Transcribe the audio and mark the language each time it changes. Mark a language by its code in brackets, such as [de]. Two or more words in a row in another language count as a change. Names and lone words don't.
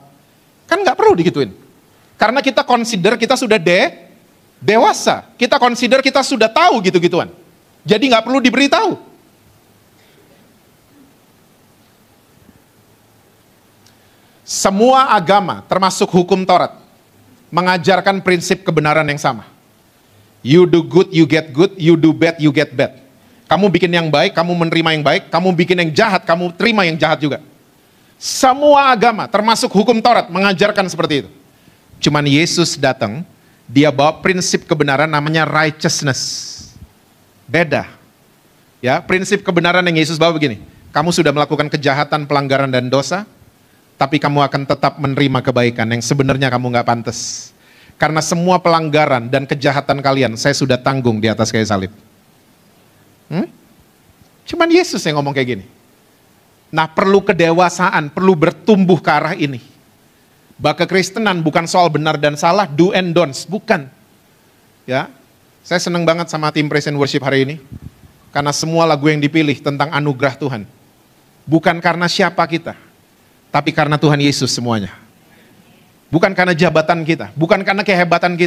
[id] Kan nggak perlu digituin. Karena kita consider kita sudah dewasa. Kita consider kita sudah tahu gitu-gituan. Jadi nggak perlu diberitahu. Semua agama, termasuk hukum Taurat, mengajarkan prinsip kebenaran yang sama. [en] You do good, you get good. You do bad, you get bad. [id] Kamu bikin yang baik, kamu menerima yang baik. Kamu bikin yang jahat, kamu terima yang jahat juga. Semua agama, termasuk hukum Taurat, mengajarkan seperti itu. Cuman Yesus datang, dia bawa prinsip kebenaran namanya righteousness. Beda. Ya, prinsip kebenaran yang Yesus bawa begini. Kamu sudah melakukan kejahatan, pelanggaran, dan dosa, tapi kamu akan tetap menerima kebaikan yang sebenarnya kamu nggak pantas. Karena semua pelanggaran dan kejahatan kalian, saya sudah tanggung di atas kayu salib. Cuman Yesus yang ngomong kayak gini. Nah, perlu kedewasaan, perlu bertumbuh ke arah ini. Bahwa kekristenan bukan soal benar dan salah, [en] do and don'ts, [id] bukan. Ya, saya senang banget sama tim [en] Praise and Worship [id] hari ini. Karena semua lagu yang dipilih tentang anugerah Tuhan. Bukan karena siapa kita, tapi karena Tuhan Yesus semuanya. Bukan karena jabatan kita, bukan karena kehebatan kita.